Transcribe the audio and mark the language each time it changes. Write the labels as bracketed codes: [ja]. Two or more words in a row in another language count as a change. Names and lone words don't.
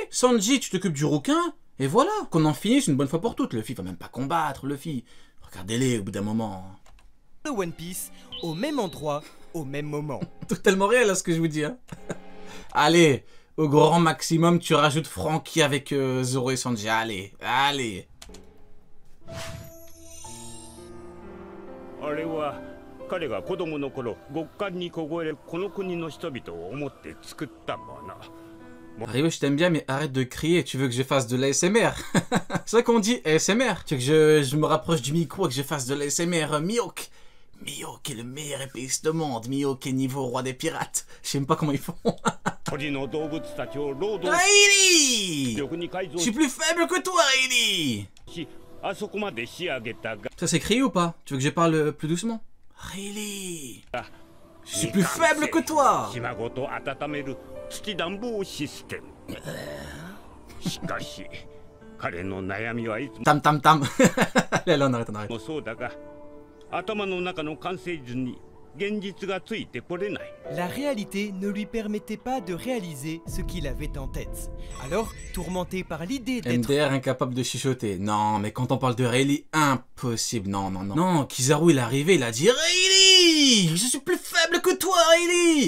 [fr] Sanji, tu t'occupes du rouquin. Et voilà, qu'on en finisse une bonne fois pour toutes. Luffy va même pas combattre, Luffy. Regardez-les au bout d'un moment. Le One Piece au même endroit au même moment. Totalement réel là ce que je vous dis. Hein. Allez, au grand maximum, tu rajoutes Frankie avec Zoro et Sanji. Allez, allez. [ja] あれは彼が子供の頃極寒に凍えるこの国の人々を思って作ったもの。 [fr] Rio, je t'aime bien, mais arrête de crier. Tu veux que je fasse de l'ASMR? C'est ça qu'on dit, ASMR. Tu veux que je me rapproche du micro et que je fasse de l'ASMR Mihawk? Mihawk est le meilleur épéiste au monde. Mihawk est niveau roi des pirates. Je sais même pas comment ils font. Rayleigh! Je suis plus faible que toi, Rayleigh! Ça s'écrit ou pas? Tu veux que je parle plus doucement? Rayleigh! Je suis plus faible que toi! [ja] 土暖房システム。しかし彼の悩みはいつも Tam tam tam. [fr] Allez, on arrête, on arrête. [ja] そうだが、頭の中の完成図に現実がついてこれない。 [fr] La réalité ne lui permettait pas de réaliser ce qu'il avait en tête. Alors, tourmenté par l'idée d'être... MDR incapable de chuchoter. Non, mais quand on parle de Rayleigh, impossible. Non, non, non. Non, Kizaru, il est arrivé, il a dit Rayleigh! Je suis plus faible que toi, Rayleigh!